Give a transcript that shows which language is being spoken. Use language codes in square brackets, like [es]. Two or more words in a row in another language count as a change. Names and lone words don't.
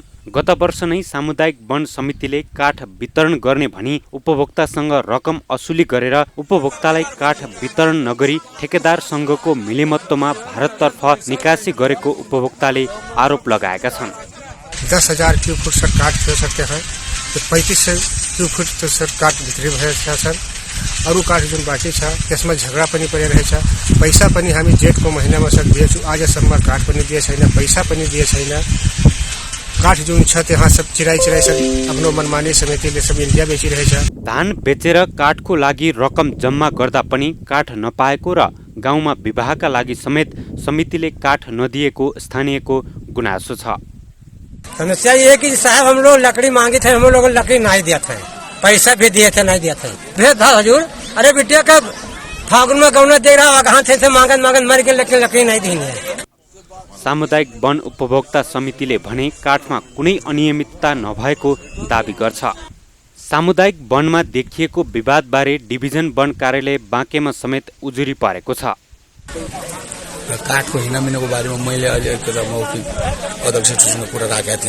[ne] गत वर्ष नै सामुदायिक वन समितिले काठ वितरण गर्ने भनी उपभोक्तासँग रकम असुली गरेर उपभोक्तालाई काठ वितरण नगरी ठेकेदारसँगको मिलेमत्तमा भारततर्फ निकासी गरेको उपभोक्ताले आरोप लगाएका छन्। [hi] 10,000 क्यूफुट सर काठ हो सकते हैं, तो 3500 क्यूफुट तो सर [ne] काठ भित्री भएछ सर। अरू काठ जुन बाँकी छ त्यसमा झगडा पनि परिरहेछ। पैसा पनि हामी जेठको महिनामा सर दिएछु, आजसम्म काठ पनि दिए छैन, पैसा पनि दिए छैन। काठ जुन छ त्यहाँ सब चिराई सब आफ्नो मनमानी समितिले सब इन्डिया बेचिरहेछ। धान बेचेर काठको लागि रकम जम्मा गर्दा पनि काठ नपाएको र गाउँमा विवाहका लागि समेत समितिले काठ नदिएको स्थानीयको गुनासो छ। [hi] समस्या ये है कि साहब हम लोग लकड़ी मांगे थे, हम लोग लकड़ी नहीं दिया था, पैसा भी दिए थे नहीं दिया था। भेज था हजूर, अरे बिटिया का फागुन में गौना दे रहा कहाँ थे मांगन मांगन मर गए, लेकिन लकड़ी नहीं दी है। [ne] सामुदायिक वन उपभोक्ता समितिले भने काठमा कुनै अनियमितता नभएको दाबी गर्छ। सामुदायिक वनमा देखिएको विवादबारे डिभिजन वन कार्यालय बाँकेमा समेत उजुरी परेको छ। काठको हिनामिनाको बारेमा मैले अहिले एउटा मौखिक अध्यक्षसँग कुरा राखेका थिएँ।